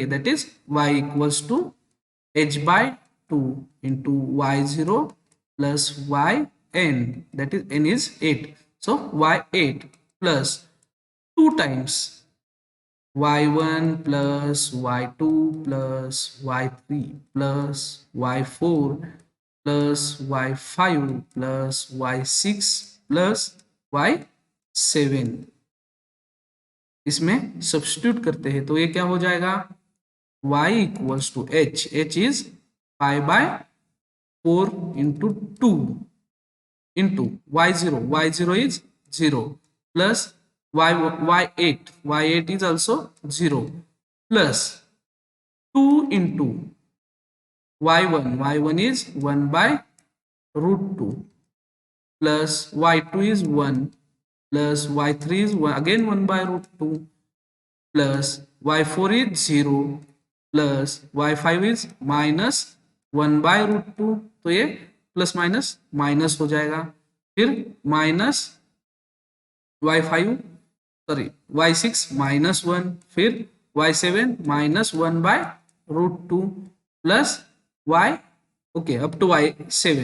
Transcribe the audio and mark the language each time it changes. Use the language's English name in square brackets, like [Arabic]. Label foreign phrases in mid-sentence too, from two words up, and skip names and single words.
[English] that is y equals to h/2 into y0 plus yn, that is n is 8, so y8 plus 2 times y1 plus y2 plus y3 plus y4 plus y5 plus y6 plus y7 [Hindi] इसमें सब्स्टिट्यूट करते हैं तो ये क्या हो जाएगा, [English] y equals to h is 5/4 into 2 into y0 is 0 plus y8 is also 0 plus 2 into y1 is 1/√2 plus y2 is 1 plus y3 is 1, again 1/√2 plus y4 is 0 plus y5 is -1/√2, [Hindi] तो ये [English] plus minus minus [Hindi] हो जाएगा, फिर [English] minus y5 sorry y6 [Hindi] -1, फिर y7 -1/√2 प्लस y, [English] okay up to [Hindi] y7।